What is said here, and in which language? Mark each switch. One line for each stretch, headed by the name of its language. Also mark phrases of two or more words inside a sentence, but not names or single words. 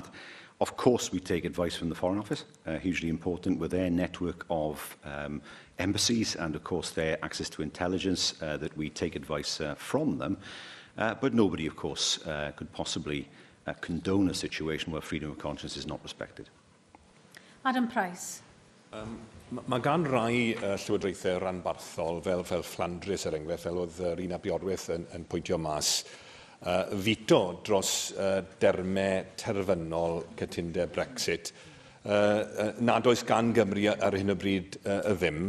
English: Of course, we take advice from the Foreign Office, hugely important with their network of embassies and, of course, their access to intelligence that we take advice from them. But nobody, of course, could possibly condone a situation where freedom of conscience is not respected. Adam Price.
Welsh: Mae gan rai llywodraethau ranbarthol fel Flandres er enghraifft, fel oedd un abiodwyth yn pwyntio mas, fito dros dermau terfynol cytundeb Brexit. Nad oes gan Gymru ar hyn o bryd y ddim.